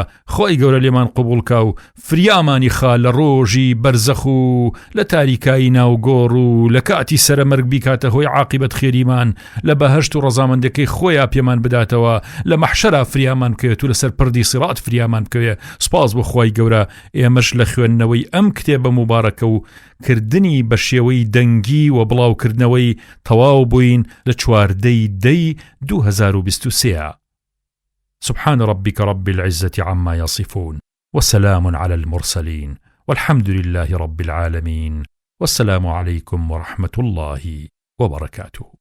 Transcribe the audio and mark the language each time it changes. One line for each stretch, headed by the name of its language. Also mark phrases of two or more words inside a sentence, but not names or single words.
Central Kurdish: خوای گەورە لێمان قبول کا و فریامانی خا لە ڕۆژی بەرزەخ و لە تاریکایی ناوگۆڕ و لە کاتی سەرمەرگ بیکاتە هۆی عاقبەت خێریمان، لە بەهەشت و ڕەزامەندەکەی خۆیان پێمان بداتەوە، لە مەحشەرا فریامان بکەوێت و لەسەر پردی سیڕات فریامان بکەوێت. سپاس بۆ خوای گەورە. ئێمەش لە خوێندنەوەی ئەم کتێبە مبارەکە و کردنی بە شێوەی دەنگی و بڵاوکردنەوەی تەواو بووین لە 4/2/2023.
Arabic: سبحان ربك رب العزة عما يصفون وسلام على المرسلين والحمد لله رب العالمين والسلام عليكم ورحمة الله وبركاته.